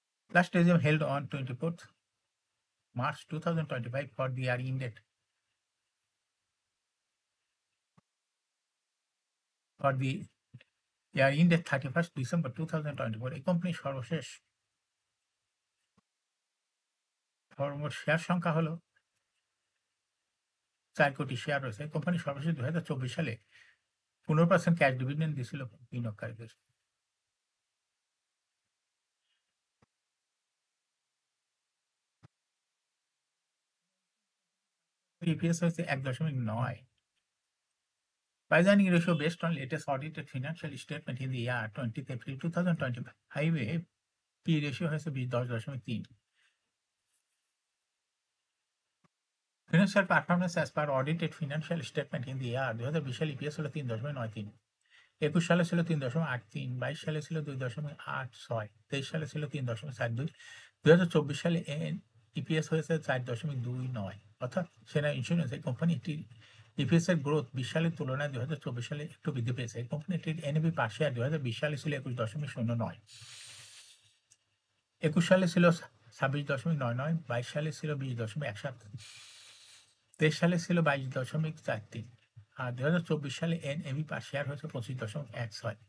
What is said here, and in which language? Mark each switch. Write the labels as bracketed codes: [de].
[en] Last AGM held on 24th March 2025 for the year ended for the year ended 31st December 2024. [bn] এই কোম্পানির সর্বশেষ সর্বমোট share সংখ্যা হলো ৪ কোটি শেয়ার রয়েছে। এই কোম্পানি সর্বশেষ ২০২৪ সালে ১৫% ক্যাশ ডিভিডেন্ড দিয়েছিল বিনিয়োগকারীদের। ইপিএস হয়েছে ১.৯। [en] Price earning ratio based on latest audited financial statement in the year 20th April 2025 এ P ratio [bn] হয়েছে ১০.৩। [en] Financial performance as per audited financial statement in the year [bn] ২০২০ সালে EPS হলো ৩.৯৩। ২১ সালে ছিল ৩.৮৩, ২২ সালে ছিল ২.৮৬, ২৩ সালে ছিল ৩.৪২, ২০২৪ সালে ইপিএস হয়েছে ৪.২৯। অর্থাৎ সেনা ইন্স্যুরেন্স এই কোম্পানিটি ইপিএস এর গ্রোথ ২০ সালের তুলনায় ২০২৪ সালে একটু বৃদ্ধি পেয়েছে। এই কোম্পানিটির এনএবি পার শেয়ার ২০২০ সালে ছিল ২১.০৯, ২১ সালে ছিল ২৬.৯৯, ২২ সালে ছিল ২০.১৭, ২৩ সালে ছিল ২২.৪৩ আর ২০২৪ সালে এনএবি পার শেয়ার হয়েছে ২৫.১৬।